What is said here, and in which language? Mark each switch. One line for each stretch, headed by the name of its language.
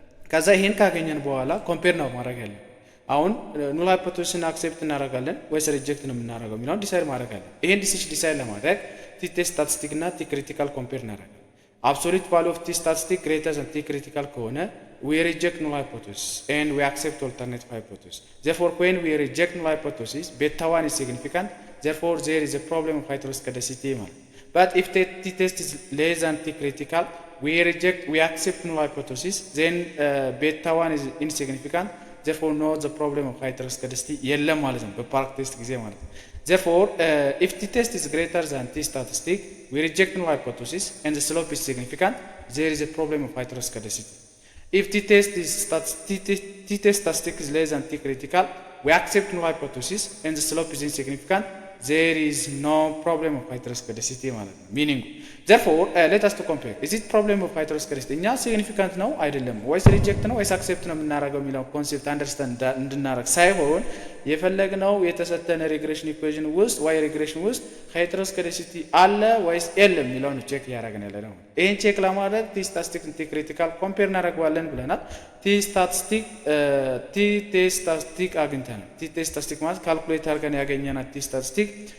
Amharic: ከዛ ይሄን ካገኘን በኋላ ኮምፔር ነው ማድረግ ያለው። አሁን ኑል ሃይፖቴሲስን አክሴፕት እናደርጋለን ወይስ ሪጀክት ነው የምናደርገው የሚለውን ዲሳይድ ማድረግ አለ። ይሄን ዲሳይድ ለማድረግ ቲ ቴስት ስታቲስቲክ እና ቲ ክሪቲካል ኮምፔር እናደርጋለን።
English: absolute value of t statistic greater than t critical ከሆነ we reject null hypothesis and we accept alternative hypothesis. Therefore when we reject null hypothesis beta 1 is significant, therefore there is a problem of heteroscedasty. But if t test is less than t critical, we accept null hypothesis, then beta 1 is insignificant, therefore no the problem of heteroscedasty
Amharic: የለም ማለት ነው በፓርክ ቴስት ጊዜ ማለት ነው።
English: Therefore, if t test is greater than t statistic, we reject null hypothesis and the slope is significant. There is a problem of heteroscedasticity. If t test statistic is less than t critical, we accept null hypothesis and the slope is insignificant. There is no problem of heteroscedasticity. Meaning, therefore, let us to compare. Is it problem of heteroscedasticity?
Amharic: እኛ significant ነው አይደለም ወይስ ሪጀክት ነው ወይስ አክሴፕት ነው የምናደርገው የሚለው ኮንሴፕት አንደርስታንድ እንድናደርግ ሳይሆን የፈለግነው የተሰጠነ ሪግሬሽን ኢኩዌሽን ውስጥ ወይ ሪግሬሽን ውስጥ heteroscedasticity አለ ወይስ የለም የሚለውን ቼክ ያደርገን ያለ ነው። ይሄን ቼክ ለማድረግ ቲ ስታቲስቲክ ቲ ክሪቲካል ኮምፔር እናደርጋለን ብለናል። ቲ ስታቲስቲክ አግኝተናል። ቲ ስታቲስቲክ ማለት ካልኩሌት አድርገን ያገኘናት ቲ ስታቲስቲክ